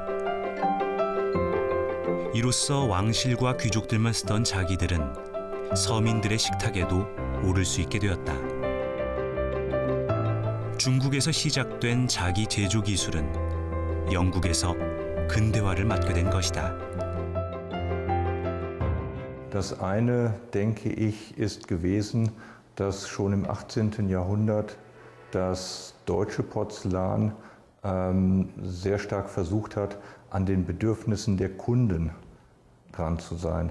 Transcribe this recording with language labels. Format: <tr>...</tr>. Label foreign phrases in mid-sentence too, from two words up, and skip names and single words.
<ko>이로써 왕실과 귀족들만 쓰던 자기들은 서민들의 식탁에도 오를 수 있게 되었다. 중국에서 시작된 자기 제조 기술은 영국에서 근대화를 맞게 된 것이다.</ko> <de>Das eine, denke ich, ist gewesen, dass schon im 18. Jahrhundert das deutsche Porzellan sehr stark versucht hat, an den Bedürfnissen der Kunden dran zu sein.</de>